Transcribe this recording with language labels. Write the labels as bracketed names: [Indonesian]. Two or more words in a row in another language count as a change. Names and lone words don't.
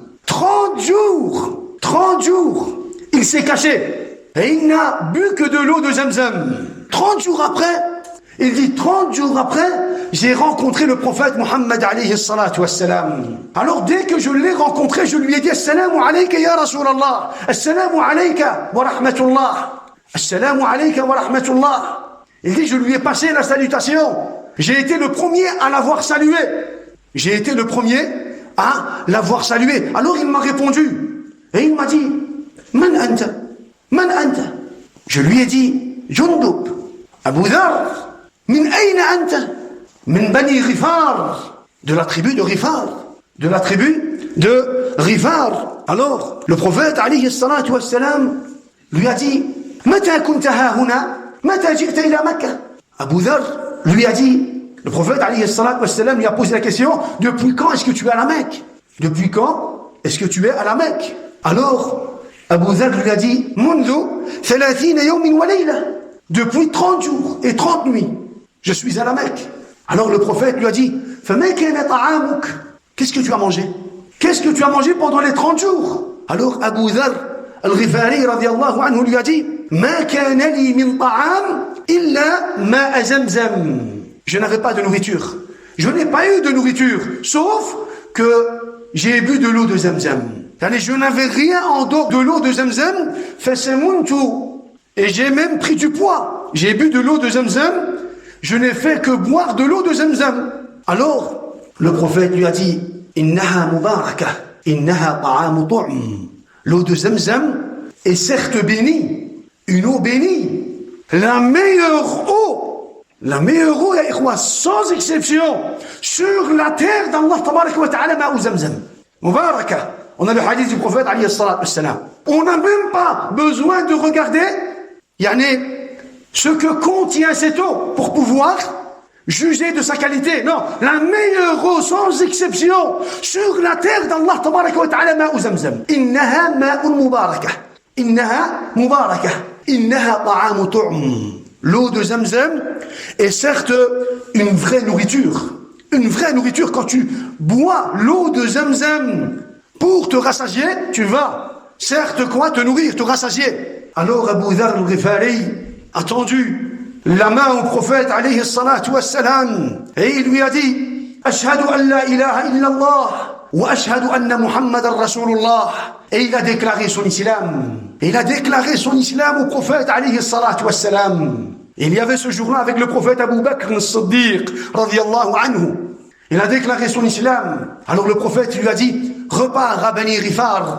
[French] 30 jours, il s'est caché. Et il n'a bu que de l'eau de Zamzam. 30 jours après, il dit 30 jours après, j'ai rencontré le prophète Mohammed [Arabic] عليه الصلاة والسلام. [French] Alors dès que je l'ai rencontré, je lui ai dit [Arabic] السلام عليك يا رسول الله. السلام عليك ورحمة الله. السلام عليك ورحمة الله. [French] Il dit, je lui ai passé la salutation. J'ai été le premier à l'avoir salué. J'ai été le premier à l'avoir salué. Alors il m'a répondu. Et il m'a dit, [Arabic] من أنت? من أنت? [French] Je lui ai dit, [Arabic] جندب، أبو ذر، من أين أنت? من بني غفار. [French] De la tribu de Ghifar. De la tribu de Ghifar. Alors, le prophète, [Arabic] عليه الصلاة والسلام, [French] lui a dit, [Arabic] متى كنت هاهنا? متى جئت إلى مكة? [French] Abu Dhar lui a dit, le prophète [Arabic] عليه الصلاة والسلام [French] lui a posé la question, depuis quand est-ce que tu es à la Mecque? Depuis quand est-ce que tu es à la Mecque? Alors, Abu Dhar lui a dit, [Arabic] منذ 30 يوم وليلة. [French] Depuis 30 jours et 30 nuits, je suis à la Mecque. Alors le prophète lui a dit, [Arabic] فما كان طعامك? [French] Qu'est-ce que tu as mangé? Qu'est-ce que tu as mangé pendant les 30 jours? Alors Abu Dhar al-Ghifari [Arabic] رضي الله عنه [French] lui a dit, [Arabic] ما كان لي من طعام إلا ماء زمزم. [French] Je n'avais pas de nourriture. Je n'ai pas eu de nourriture, sauf que j'ai bu de l'eau de Zamzam. Je n'avais rien en dehors de l'eau de Zamzam. Fasamuntu. Et j'ai même pris du poids. J'ai bu de l'eau de Zamzam. Je n'ai fait que boire de l'eau de Zamzam. Alors, le prophète lui a dit, [Arabic] إنها مباركة، إنها طعام طعم. [French] L'eau de Zamzam est certes bénie, une eau bénie, la meilleure eau, [Arabic] يا إخوة, [French] sans exception, sur la terre d'Allah [Arabic] تبارك وتعالى، ماء زمزم. [French] Mubarakah. On a le hadith du prophète [Arabic] عليه الصلاة والسلام. [French] On n'a même pas besoin de regarder, ce que contient cette eau pour pouvoir juger de sa qualité. Non, la meilleure eau sans exception sur la terre d'Allah [Arabic] تبارك وتعالى، ماء زمزم. إنها ماء مباركة. إنها مباركة. إنها طعام طعم. [French] L'eau de Zamzam est certes une vraie nourriture. Une vraie nourriture. Quand tu bois l'eau de Zamzam pour te rassasier, tu vas certes te nourrir, te rassasier. Alors Abu Dhar al-Ghifari a tendu la main au prophète [Arabic] عليه الصلاة والسلام [French] et il lui a dit, [Arabic] أشهد أن لا إله إلا الله وأشهد أن محمدا رسول الله. [French] Et il a déclaré son islam. Il a déclaré son islam au prophète [Arabic] عليه الصلاة والسلام. [French] Il y avait ce jour-là avec le prophète Abu Bakr as-Siddiq [Arabic] رضي الله عنه. [French] Il a déclaré son islam. Alors le prophète lui a dit, repars à Bani Ghifar.